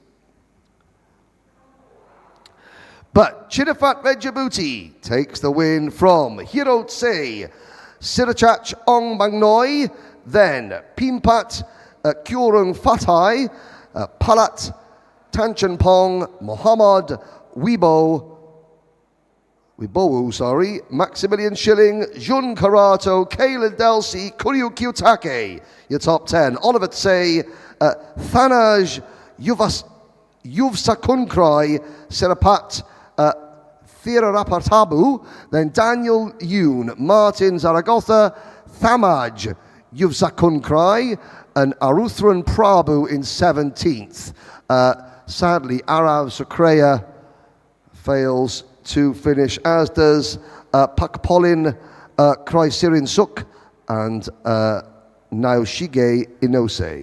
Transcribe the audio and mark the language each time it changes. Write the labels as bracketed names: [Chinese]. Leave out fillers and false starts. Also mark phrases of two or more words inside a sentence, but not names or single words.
[English] But Chinafat Vejabuti takes the win from Hirotse Sirachach Ong Bangnoi, then Pimpat Kyurung Fatai, Palat Tanchanpong, Muhammad Wibowu, Maximilian Shilling, Jun Karato, Kalen Delsi, Kuryu Kiyotake, your top 10. Oliver Tse, Thanaj Yuvsakunkrai, Serapat Thirarapartabu, then Daniel Yoon, Martin Zaragoza, Thamaj Yuvsakunkrai, and Aruthran Prabhu in 17th. Sadly, Arav Sukreya fails to finish, as does Pakpolin Kraisirin Suk and Naoshige Inose.